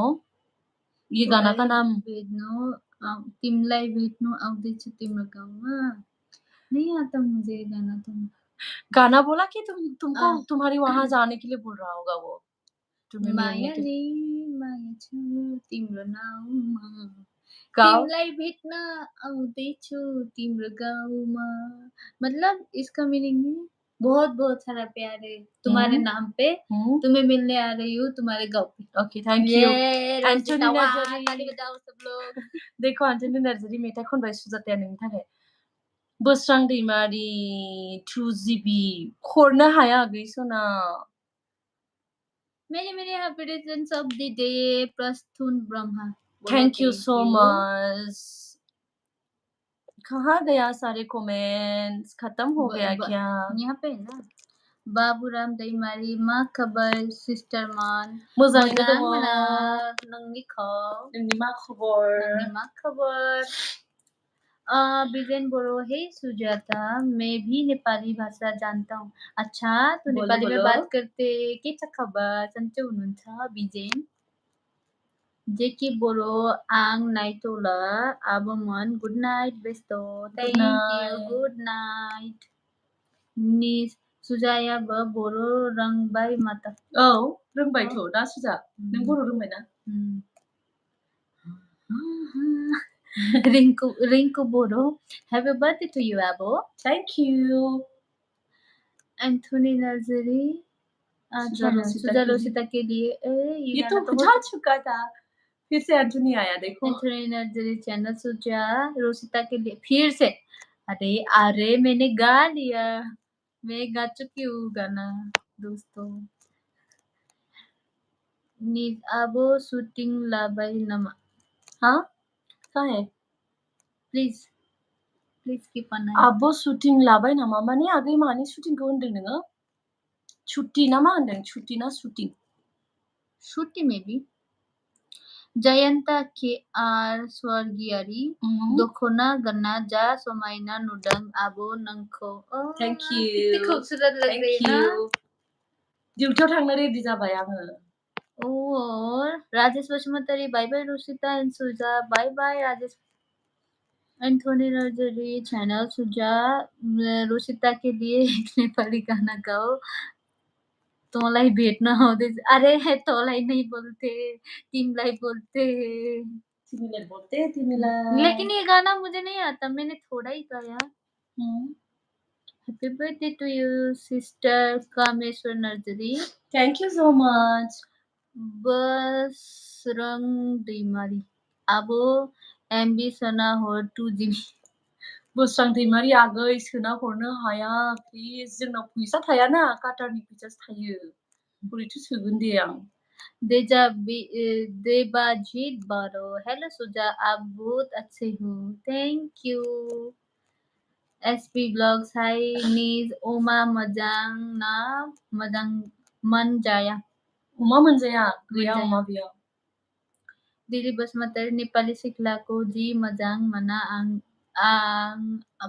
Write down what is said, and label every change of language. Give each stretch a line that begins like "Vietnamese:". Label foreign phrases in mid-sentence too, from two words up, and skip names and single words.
Hindi: ये गाना का नाम
Nepali: तिमलाई भेट्नु आउँदैछु तिम्रो गाउँमा.
Hindi: नहीं आता मुझे ये गाना. गाना बोला कि तुमको तुम्हारी वहां जाने के लिए बोल रहा होगा वो.
Nepali: माया छु तिम्रो नाउँमा.
Hindi: गाओ.
Nepali: तिमलाई भेट्न आउँदैछु तिम्रो गाउँमा.
Hindi: मतलब इसका मीनिंग है बहुत सारा प्यार है तुम्हारे नाम पे. तुम्हें मिलने आ रही हूँ तुम्हारे गाँव पे.
English: okay thank you.
Hindi: एंटनी नर्जरी ताली बजाओ सब लोग.
Bodo: देखो एंटनी नर्जरी मेथाइ खनबाय सुजाताया नोंनि थाखाय. बोस्रां दैमारि 2GB हरनो हाया आगै सना.
English: Many happy returns of the day, Prasthun Brahma. Thank you so much.
Hindi: कहाँ गया सारे कमेंट्स? खत्म हो गया क्या? यहाँ पे ना.
Bodo: बाबूराम दैमारी मा खबर सिस्टर मान. मोजाङैनो दङ. नोंनि खौ. नोंनि मा खबर? बिजेन बोरो,
Hindi: हे सुजाता, मैं भी नेपाली भाषा जानता हूँ. अच्छा, तो नेपाली में बात करते.
Nepali: के छ खबर? सन्चै हुनुहुन्छ बिजेन?
Bodo: जेकी बोरो आङ नाइटोला आबमन
English: good night
Bodo: बेस्तो.
English: Thank you. Good night.
Bodo: निस सुजाया बोरो रंबाय माता. औ रोंबायथ' दा सुजा. नों बर' रोंबायना?
English: Rinku Boro, happy birthday to you, Abo. Thank you.
Hindi: Anthony Nazari, सुजा रोसिता के लिए. ये तो जा चुका था. फिर से एंटनी आया देखो. एंथनी नर्जरी चैनल सुजा रोसिता के लिए फिर से. अरे मैंने गा लिया. मैं गा चुकी हूँ गाना दोस्तों.
Bodo: नीज आबो शूटिंग लाबाई नमा.
Hindi: हाँ कहाँ है?
English: Please keep an eye.
Bodo: आब' shooting लाबाय नामा? माने आगै मानि shootingखौ होनदों नोङो? छुट्टी ना मा होनदों? छुट्टी ना shooting?
English: Shooty maybe. Jayanta K.R. Swargiari.
Bodo: Dokhona ganna ja somaina nudang abo nangko.
English: Oh, Thank you.
Hindi: कितनी खूबसूरत लग रही है ना?
Bodo: ड्यूटियाव थांनो रेडि जाबाय आङो.
Hindi: और राजेश बसुमतारी
English: bye bye
Hindi: रोसिता एंड सुजा
English: bye bye
Hindi: राजेश एंथोनी नर्जरी चैनल सुजा रोसिता के लिए एक नेपाली गाना गाओ
Nepali: तँलाई भेट्न आउँदै
Hindi: अरे तँलाई नहीं बोलते तिमीलाई बोलते तिमीलाई बोलते तिमीलाई. लेकिन ये गाना मुझे नहीं आता मैंने थोड़ा ही गाया.
English: Happy birthday to you sister कामेश्वर नर्जरी. Thank you so much.
Bodo: बसरङ दैमारी अब एमबी सोना हो 2 GB. बोस्रां दैमारि आगै सोना हरनो हाया प्लिज जोंनाव फैसा थायाना काटारनि फैसासो थायो. बोरैथो सोगोन दे आं.
Hindi: देबाजीत बारो हेलो सुजा आप बहुत अच्छे हो.
English: thank you.
Bodo: एसपी ब्लॉग्स हाय नीज ओमा मजाङ ना मजाङ मन जाया. अमा मोनजाया गैया अमा बेयाव. दिली बसुमतारी
Nepali: नेपाली सिक्लाको जी
Bodo: मजाङ मना आङ अब